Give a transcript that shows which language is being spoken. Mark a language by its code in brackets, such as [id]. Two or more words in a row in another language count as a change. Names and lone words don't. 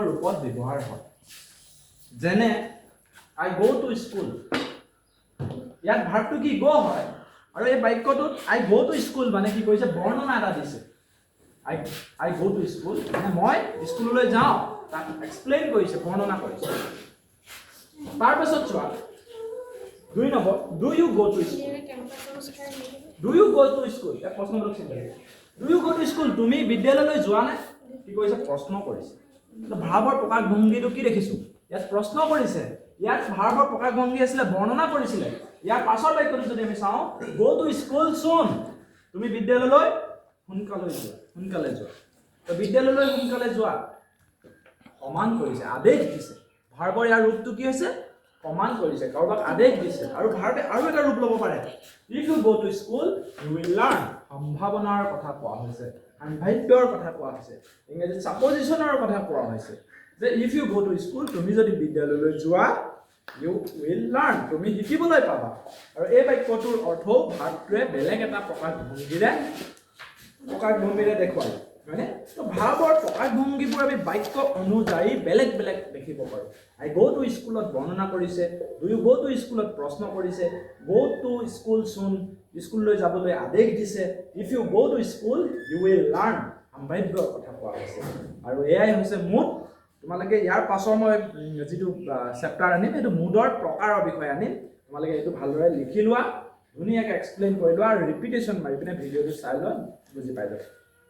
[as] ৰূপত ব্যৱহাৰ হয় যেনে [en] I go to school [as] ইয়াত ভাৰ্বটো কি গো হয় আৰু এই বাক্যটোত [en] I go to school [as] মানে কি কৰিছে বৰ্ণনা এটা দিছে [en] I go to school [as] মানে মই স্কুললৈ যাওঁ তাক এক্সপ্লেইন কৰিছে বৰ্ণনা কৰিছে তাৰ পাছত চোৱা 2 নম্বৰ [en] do you go to school [as] এটা প্ৰশ্নবোধক চিন্তা [en] do you go to school [as] তুমি বিদ্যালয়লৈ যোৱা নে কি কৈছে প্ৰশ্ন কৰিছে তো ভাৱৰ প্ৰকাশভংগীটো কি দেখিছো ইয়াত প্ৰশ্ন কৰিছে ইয়াত ভাৱৰ প্ৰকাশভংগী আছিল বৰ্ণনা কৰিছিল ইয়াৰ পাছৰ বাক্যটো যদি আমি চাওঁ [en] go to school soon [as] তুমি বিদ্যালয়লৈ সোনকালে যোৱা তো বিদ্যালয়লৈ সোনকালে যোৱা কমাণ্ড কৰিছে আদেশ দিছে ভাৱৰ ইয়াৰ ৰূপটো কি হৈছে কমাণ্ড কৰিছে কাৰোবাক আদেশ দিছে আৰু ভাৰ্বে আৰু এটা ৰূপ ল'ব পাৰে [en] if you go to school you will learn [as] সম্ভাৱনাৰ কথা কোৱা হৈছে সাম্ভাব্যৰ কথা কোৱা হৈছে ইংৰাজীত সাপোজিশনৰ কথা কোৱা হৈছে যে [en] if you go to school [as] তুমি যদি বিদ্যালয়লৈ যোৱা [en] you will learn [as] তুমি শিকিবলৈ পাবা আৰু এই বাক্যটোৰ অৰ্থও ভাৰ্বটোৱে বেলেগ এটা প্ৰকাশভংগীৰে দেখুৱায় মানে তো ভাৱৰ প্ৰকাশভংগীবোৰ আমি বাক্য অনুযায়ী বেলেগ দেখিব পাৰো [en] I go to school [as] বৰ্ণনা কৰিছে [en] do you go to school [as] প্ৰশ্ন কৰিছে [en] go to school soon [as] স্কুললৈ যাবলৈ আদেশ দিছে [en] if you go to school you will learn [as] সাম্ভাব্য কথা কোৱা হৈছে আৰু এয়াই হৈছে মুড তোমালোকে ইয়াৰ পাছৰ মই যিটো চেপ্টাৰ আনিম এইটো মুডৰ প্ৰকাৰৰ বিষয়ে আনিম তোমালোকে এইটো ভালদৰে লিখি লোৱা ধুনীয়াকৈ এক্সপ্লেইন কৰি লোৱা আৰু ৰিপিটেশ্যন মাৰি পিনে ভিডিঅ'টো চাই লোৱা বুজি পাই যাবা